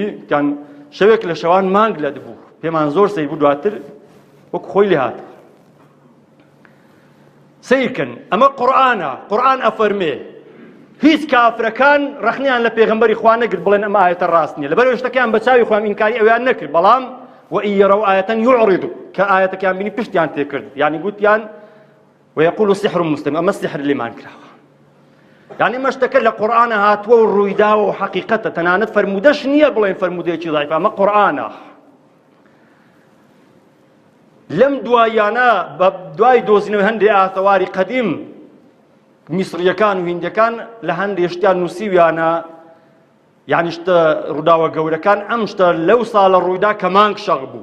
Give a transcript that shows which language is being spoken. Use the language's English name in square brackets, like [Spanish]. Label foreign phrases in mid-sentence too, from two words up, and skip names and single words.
[Central Kurdish] گوتیان شەوێک لە شەوان مانگ لەت بوو، پێمان زۆر سەیر بوو، دواتر وەکو خۆی لێ هاتە. سیرکن ئەمە قورئانە، قورئان ئەفەرمێ هیچ کافرەکان ڕەخنیان لە پێغەمبەری خوا نەگرت بڵێن ئەمە ئاەتە ڕاست نییە، لەبەرەوەی شتەکەیان بە چاوی خۆیان ئینکاری ئەویان نەکرد، بەڵام [Arabic] وإن يروا آية يعرضوا [Central Kurdish] کە ئاەتەکەیان بینی پشتیان تێ کرد، یعنی گوتیان [Arabic] ويقولوا سحر مستمر، [Central Kurdish] ئەمە سحر لێمان کراوە. یعنی ئەمە شتەکە لە قورئانە هاتووە و ڕوویداوە و حەقیقەتە، تەنانەت فەرموودەش نییە بڵێن فەرموودەیەکی ضعیفە، ئەمە قورئانە. لەم دوایانە بە دوای دۆزینەوەی هەندێک ئاثەواری قەدیم میسریەکان و هیندەکان لە هەندێک شتیان نووسیویانە، یعنی شتە ڕووداوە گەورەکان ئەم شتە لەو ساڵە ڕوویدا کە مانگ شەق بوو.